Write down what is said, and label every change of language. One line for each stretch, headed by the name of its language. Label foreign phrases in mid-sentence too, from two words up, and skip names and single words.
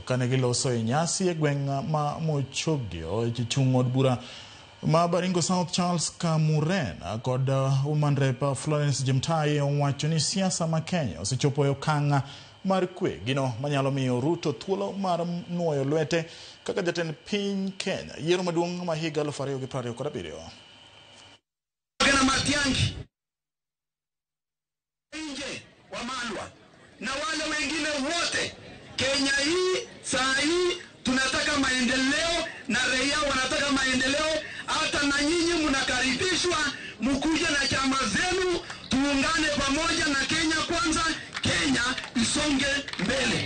Luo (Kenya and Tanzania): Kane giloso e nyasi e gweng' ma Mochogio jochung' od bura ma Baringo South Charles Kamuren kod
English: Woman Rep
Luo (Kenya and Tanzania): Florence Jemtai owacho ni siasa ma Kenya osechopo e okang' mar kwe gino manyalo miyo Ruto thuolo mar nuoyo lwete kaka jatend piny Kenya yiero maduong' ma higa 2027.
Swahili: Kana Matiang'i nje wa Malwa na wale wengine wote, Kenya hii saa hii tunataka maendeleo na raia wanataka maendeleo. Hata na nyinyi mnakaribishwa mkuje na chama zenu, tuungane pamoja na Kenya Kwanza, Kenya isonge mbele.